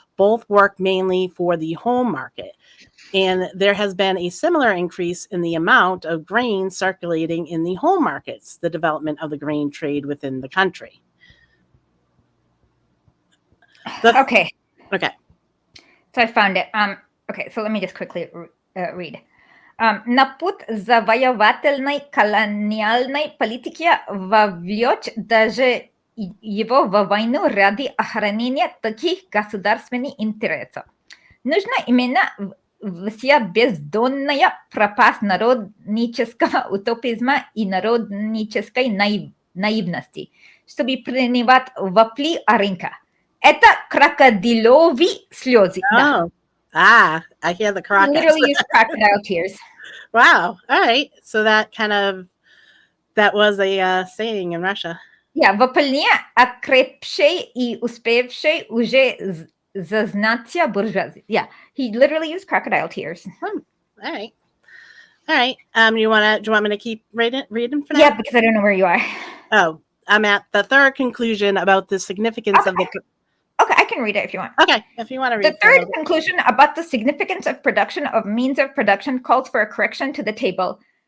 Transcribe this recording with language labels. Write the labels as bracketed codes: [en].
[en] Both work mainly for the home market. And there has been a similar increase in the amount of grain circulating in the home markets, the development of the grain trade within the country. Okay. Okay. So I found it. Okay, so let me just quickly read. [ru] На путь завоевательной колониальной политики вовлечь даже его в войну ради охранения таких государственных интересов. Нужна именно вся бездонная пропасть народнического утопизма и народнической наивности, чтобы принимать вопли рынка. Это крокодиловые слезы. [en] Oh, [ru] да. [en] I hear the crocodiles. Literally use crocodile tears. Wow. All right. So that was a saying in Russia. Yeah, [ru] вопли окрепшей и успевшей уже зазнаться буржуазии. [en] Yeah, he literally used crocodile tears. All right. Do you want me to keep reading for now? Yeah, because I don't know where you are. Oh, I'm at the third conclusion about the significance of the. Okay, I can read it if you want. Okay, if you want to read. The third conclusion about the significance of production of means of production calls for a correction to the table.